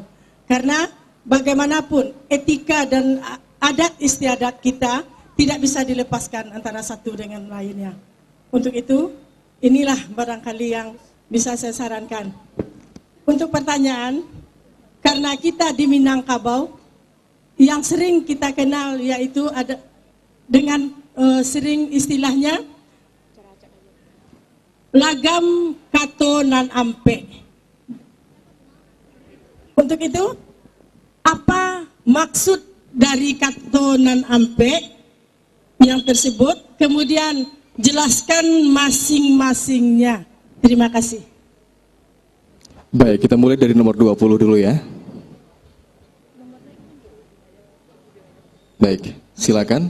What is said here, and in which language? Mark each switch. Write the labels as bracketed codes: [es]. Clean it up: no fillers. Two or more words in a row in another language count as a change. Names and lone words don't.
[id] Karena bagaimanapun etika dan adat istiadat kita tidak bisa dilepaskan antara satu dengan lainnya. Untuk itu, inilah barangkali yang bisa saya sarankan. Untuk pertanyaan, karena kita di Minangkabau, yang sering kita kenal yaitu ada dengan sering istilahnya [min] lagam kato nan ampe. [id] Untuk itu, apa maksud dari [min] kato nan ampe [id] yang tersebut? Kemudian jelaskan masing-masingnya. Terima kasih. Baik, kita mulai dari nomor 20 dulu ya. Baik, silakan.